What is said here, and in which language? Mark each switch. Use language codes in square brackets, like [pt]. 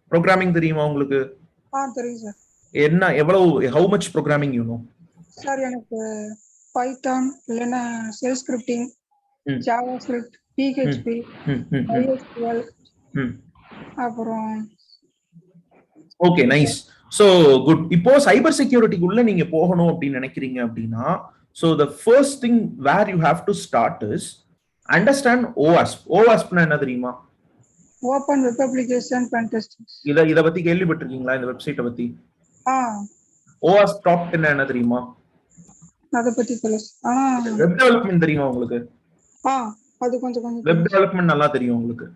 [ta] Programming தெரியுமா உங்களுக்கு? தெரியும் சார். என்ன எவ்வளவு [en] How much programming you know? [ta] Sir எனக்கு பைத்தான் இல்லைன்னா shell scripting, Java script, PHP, MySQL, அப்புறம் [en] Okay nice. So good. [ta] இப்போ சைபர் செக்யூரிட்டிக்குள்ள நீங்க போகணும் அப்படின்னு நினைக்கிறீங்க அப்படின்னா, [en] so the first thing where you have to start is understand OWASP. [ta] OWASP னா என்ன தெரியுமா? [en] Open web application pentesting. [ta] இத பத்தி கேள்விப்பட்டிருக்கீங்களா இந்த வெப்சைட்டை பத்தி? OWASP டாப் 10 என்ன தெரியுமா? அத பத்தி சொல்லுங்க. வெப் டெவலப்மென்ட் தெரியுமா உங்களுக்கு? அது கொஞ்சம் வெப் டெவலப்மென்ட் நல்லா தெரியும் உங்களுக்கு.